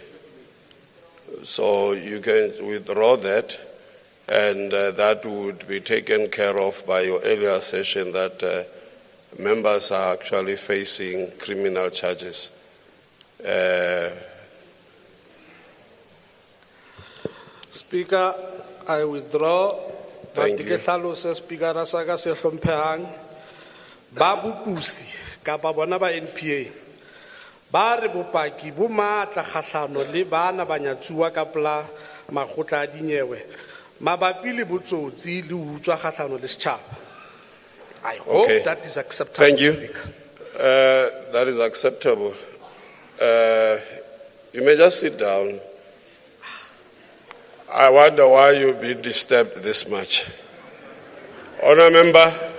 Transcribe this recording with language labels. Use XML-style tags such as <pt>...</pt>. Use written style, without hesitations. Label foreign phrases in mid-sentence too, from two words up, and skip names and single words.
<en>So you can withdraw that, and that would be taken care of by your earlier session that members are actually facing criminal charges. Speaker, I withdraw. Thank you.</en> <st>Speaker Rasaka se hlomphehang ba bopusi kapa bona ba NPA ba re bopaki bo matla kgahlano le bana banyatsuwa ka pla makgotla a dinyewe mabapi le botsotsi le utswa kgahlano le setjhaba.</st> <en>I hope that is acceptable. Thank you. Speaker. That is acceptable. You may just sit down. I wonder why you've been disturbed this much. Honourable Member.</en>